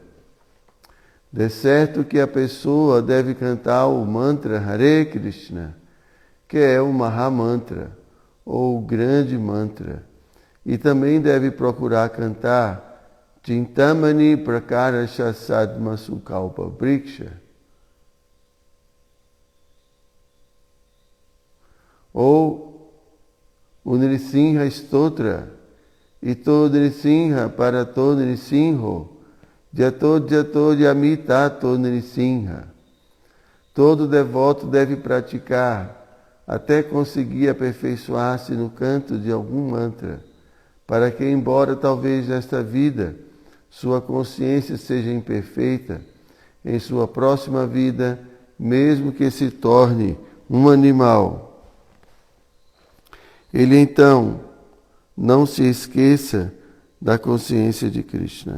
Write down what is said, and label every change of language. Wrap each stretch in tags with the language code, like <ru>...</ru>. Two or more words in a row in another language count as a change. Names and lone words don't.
<pt>De certo que a pessoa deve cantar o mantra Hare Krishna, que é o Mahamantra, ou o grande mantra, e também deve procurar cantar</pt> <sa>चिन्तामणि प्रकर सद्म सुकल्प वृक्ष,</sa> <pt>ou o Nrisimha Stotra,</pt> <sa>इतो नृसिंहः परतो नृसिंहो यतो यतो यामि ततो नृसिंहः.</sa> <pt>Todo devoto deve praticar até conseguir aperfeiçoar-se no canto de algum mantra, para que, embora talvez nesta vida sua consciência seja imperfeita, em sua próxima vida, mesmo que se torne um animal, ele então não se esqueça da consciência de Krishna.</pt>